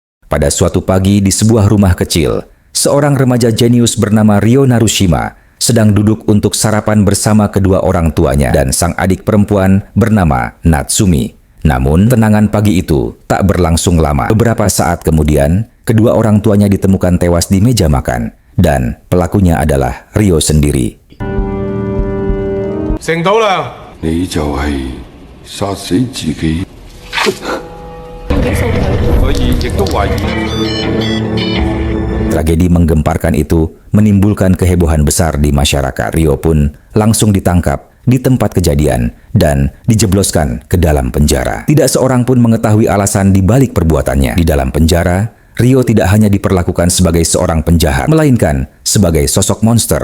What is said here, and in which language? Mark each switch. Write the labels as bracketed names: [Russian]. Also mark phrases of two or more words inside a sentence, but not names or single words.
[Indonesian] Pada suatu pagi di sebuah rumah kecil, seorang remaja jenius bernama Ryo Narushima sedang duduk untuk sarapan bersama kedua orang tuanya dan sang adik perempuan bernama Natsumi. Namun, tenangan pagi itu tak berlangsung lama. Beberapa saat kemudian, kedua orang tuanya ditemukan tewas di meja makan, dan pelakunya adalah Ryo sendiri. [Cantonese] 成到啦！你就係殺死自己。所以亦都懷疑。 [Indonesian] Tragedi menggemparkan itu menimbulkan kehebohan besar di masyarakat. Ryo pun langsung ditangkap di tempat kejadian dan dijebloskan ke dalam penjara. Tidak seorang pun mengetahui alasan di balik perbuatannya. Di dalam penjara, Ryo tidak hanya diperlakukan sebagai seorang penjahat, melainkan sebagai sosok monster.